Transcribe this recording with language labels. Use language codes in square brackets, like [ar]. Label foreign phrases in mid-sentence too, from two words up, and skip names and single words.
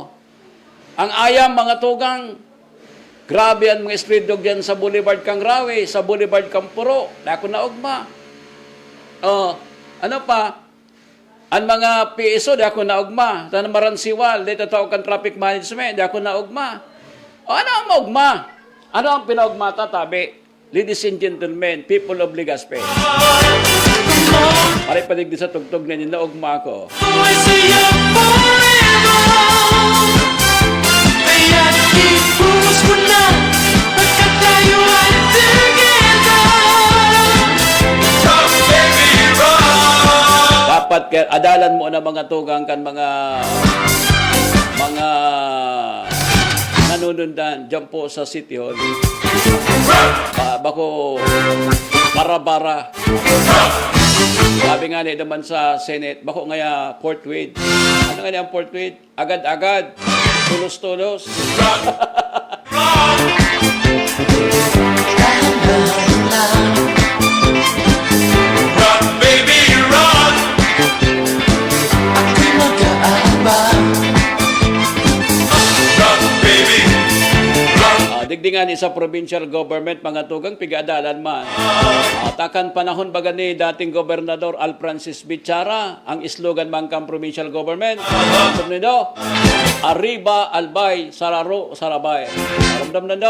[bik] Ang ayam, mga tugang, grabe ang mga [en] street dog [bik] yan sa Boulevard Kang Rawe, sa Boulevard Kang Puro. Di ako naugma. Oh. Ano pa? Ang mga PSO, di ako naugma. Tanang maransiwal, di tatawag kang [en] traffic management, [bik] di ako naugma. O ano ang maugma? Ano ang pinaugma tatabi? [en] Ladies and gentlemen, people of Legazpi. [bik] Pare palig di sa tugtog na yun, naugma ko. [en] I say you're forever. [tl] Kaya't ipuros mo na pagkat tayo ay together. [en] Come baby, run. [bik] Dapat adalan mo na mga tugang kan mga nanunundan dyan po sa City Hall. Bako para-bara. Sabi nga naman sa Senate, bako ngaya Fort Wade. Ano nga ang Fort Wade? Agad-agad. Tulos-tulos. [en] Run, baby, run. [tl] Ako'y mag-aabang. [en] Run, baby, run. [bik] Digdingan sa provincial government, mga tugang pigadalan man. Takan panahon baga ni dating Gobernador Al Francis Bichara, ang slogan man kang provincial government. Nido, Arriba, Albay, Sararo, Sarabay. Ramdam na do.